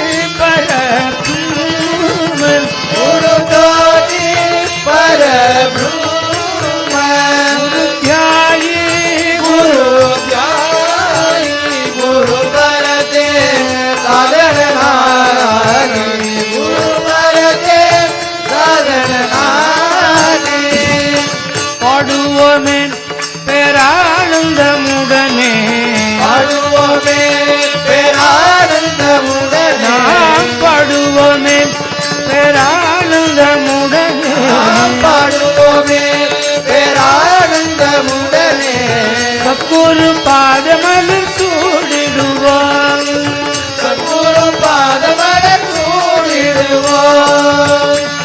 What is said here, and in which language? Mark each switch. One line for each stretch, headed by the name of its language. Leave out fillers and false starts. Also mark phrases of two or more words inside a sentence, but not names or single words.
Marathi: परब्रह्म गुरु तोची परब्रह्म गुरु ध्यायी गुरु करते साधनारी गुरु करते
Tamil: साधनारी பாடுவோமே பேரானந்தமுடனே பாடுவோமே பேரானந்தமுடனே பாடுவோமே பேரானந்தமுடனே பாடுவோமே பேரானந்தமுடனே சத்குரு பாதமலர் சூடிடுவோம் சத்குரு பாதமலர் சூடிடுவோம்